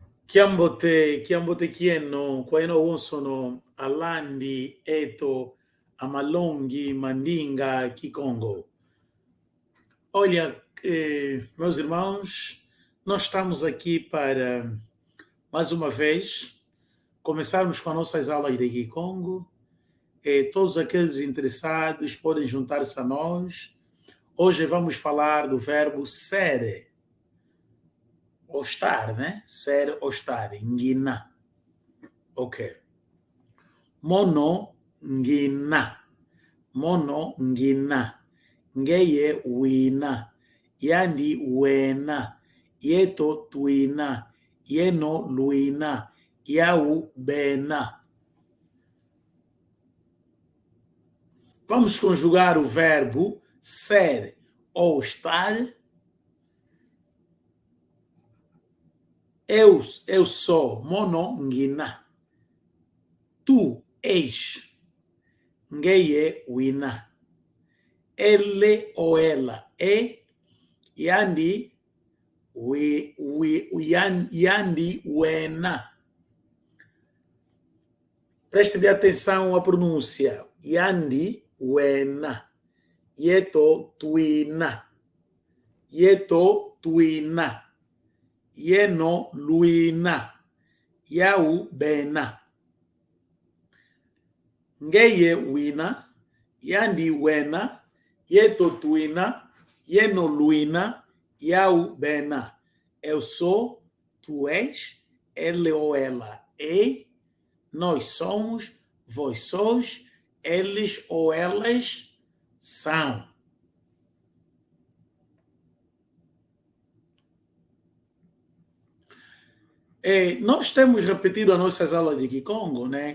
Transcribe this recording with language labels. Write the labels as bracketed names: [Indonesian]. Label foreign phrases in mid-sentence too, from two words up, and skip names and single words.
[Kongo] Chiambote chieno, quaino wonsono, Alandi, Eto, Amalongi, Mandinga, Kikongo. [Portuguese] Olha, meus irmãos, nós estamos aqui para, mais uma vez, começarmos com as nossas aulas de Kikongo. Todos aqueles interessados podem juntar-se a nós. Hoje vamos falar do verbo ser, ou estar, né? Ser ou estar, [Kongo] ngina. Ok. Mono, ngina. Mono, ngina. Ngeye, wina. Yandi, wena. Yeto, twina. Yeno, luina. Yau, bena. [Portuguese] Vamos conjugar o verbo ser ou estar. Eu sou [Kongo] mono, ngina. [Portuguese] Tu és. [Kongo] Ngeye, wina. [Portuguese] Ele ou ela é. [Kongo] Yandi, yandi, wena. [Portuguese] Preste bem atenção à pronúncia. [Kongo] Yandi, wena. Yeto, twina. Yeto, twina. Yeno, luina. Yau, bena. Ngeye, wina. Yandi, wena. Yeto, twina. Yeno, luina. Yau, bena. [Portuguese] Eu sou, tu és, ele ou ela é, nós somos, vós sois, eles ou elas são. Nós temos repetido as nossas aulas de Kikongo, né?